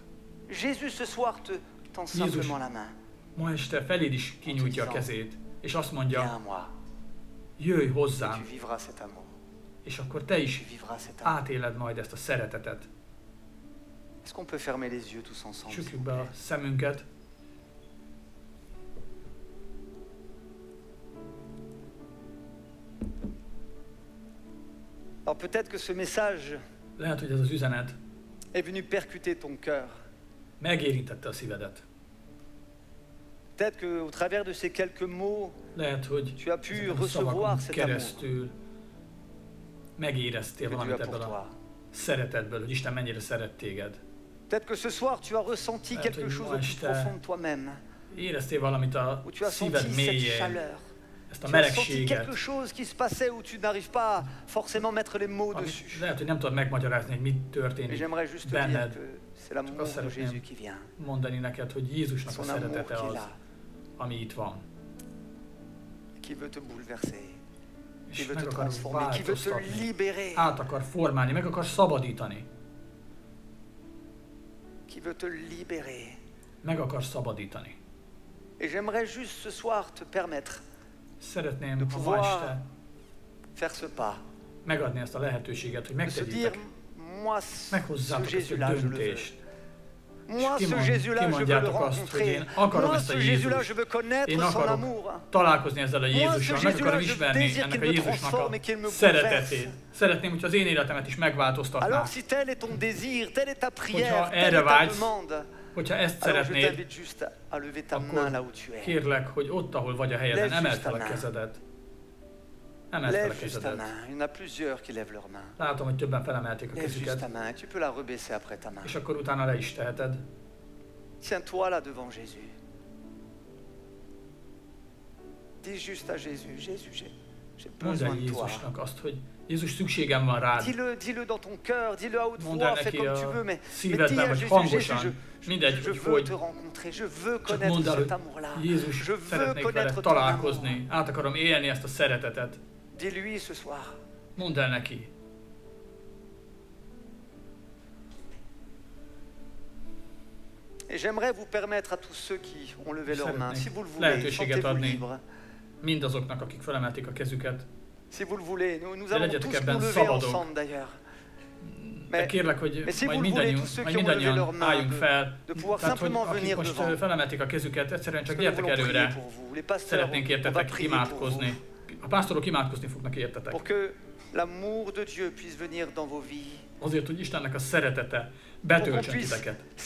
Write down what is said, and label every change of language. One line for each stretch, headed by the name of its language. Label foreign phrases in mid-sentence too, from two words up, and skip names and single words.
Hungarian: Jézus ma este feléd is kinyújtja a kezét, és azt mondja, jöjj hozzám, és akkor te is átéled majd ezt a szeretetet. Csukjuk be a szemünket.
French: Alors peut-être que ce message
Hungarian: lehet, hogy ez az üzenet
French: est venu percuter ton cœur.
Hungarian: Megérintette a szívedet.
French: Peut-être que au travers de ces quelques mots,
Hungarian: lehet, hogy
French: tu as pu recevoir cet amour.
Hungarian: Megéreztél valamit ebből a szeretetből, hogy Isten mennyire szeret téged.
French: Peut-être que ce soir tu as ressenti quelque chose au plus profond de toi-même.
Hungarian: Éreztél valamit a szíved mélyén. Ezt a melegséget.
French: Quelque chose qui se passait où tu n'arrives pas forcément mettre les mots dessus.
Hungarian: Lehet, hogy nem tudod megmagyarázni, hogy mit történik benned. Csak azt szeretném mondani neked, hogy Jézusnak a szeretete az, ami itt van.
French: Qui veut te bouleverser.
Hungarian: És meg akar változtatni, át akar formálni, meg akar szabadítani.
French: Qui veut te libérer.
Hungarian: Meg akar szabadítani.
French: Et j'aimerais juste ce soir te permettre
Hungarian: szeretném, ha ma este
French: faire ce pas.
Hungarian: Megadni ezt a lehetőséget, hogy megtegyétek, meghozzátok ezt a döntést. És kimondjátok azt, hogy én akarom ezt a Jézust, én akarok találkozni ezzel a Jézussal, meg akarom ismerni ennek a Jézusnak a szeretetét. Szeretném, hogyha az én életemet is megváltoztatná. Hogyha erre vágysz, hogyha ezt szeretnéd, akkor kérlek, hogy ott, ahol vagy a helyeden, emeld fel a kezedet. Emeld fel a kezedet. Látom, hogy többen felemelték a kezüket. És akkor utána le is teheted.
French: Tiens-toi là devant Jésus. Dis juste à Jésus, Jésus, j'ai besoin de toi.
Hungarian: Jézusnak azt, hogy Jézus, szükségem van rád.
French: Dis-le dans ton cœur, dis-le à haute voix, fais comme tu veux, mais dis à Jésus, mindegy, je veux te rencontrer, je veux connaître cet amour-là.
Hungarian: Jézus, szeretnék veled találkozni, át akarom élni ezt a szeretetet.
French: Dis-lui ce soir.
Hungarian: Mondd el neki.
French: Et j'aimerais vous permettre à tous ceux qui ont levé leurs mains, si vous le voulez, sentez-vous libre.
Hungarian: Mindazoknak, akik felemelték a kezüket.
French: Si vous le voulez, nous allons tous nous lever ensemble d'ailleurs.
Hungarian: De kérlek, hogy majd mindannyian álljunk fel. Tehát, hogy akik most felemelték a kezüket, egyszerűen csak gyertek előre. Szeretnénk értetek imádkozni. A pásztorok imádkozni fognak értetek. Azért, hogy Istennek a szeretete betöltsön titeket.